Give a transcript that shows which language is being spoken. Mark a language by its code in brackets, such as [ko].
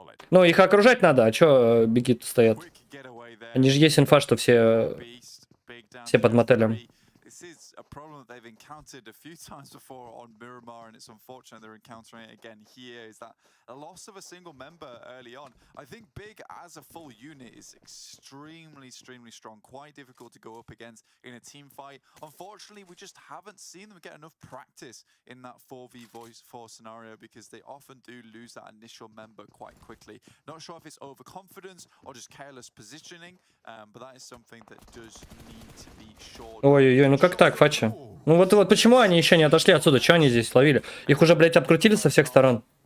[ru] Ну, их окружать надо, а чё беги-то стоят? Они же есть инфа, что все под мотелем. [en] this is a problem that they've encountered a few times before on Miramar, and it's unfortunate they're encountering it again here, is that a loss of a single member early on. I think Big as a full unit is extremely strong, quite difficult to go up against in a team fight. Unfortunately, we just haven't seen them get enough practice in that 4v4 scenario, because they often do lose that initial member quite quickly. Not sure if it's overconfidence or just careless positioning, but that is something that does need to be shored. [ru] Ой-ой-ой, ну как так, Фача? Ну вот почему они еще не отошли отсюда? Че они здесь ловили? Их уже, блядь, обкрутили со всех сторон.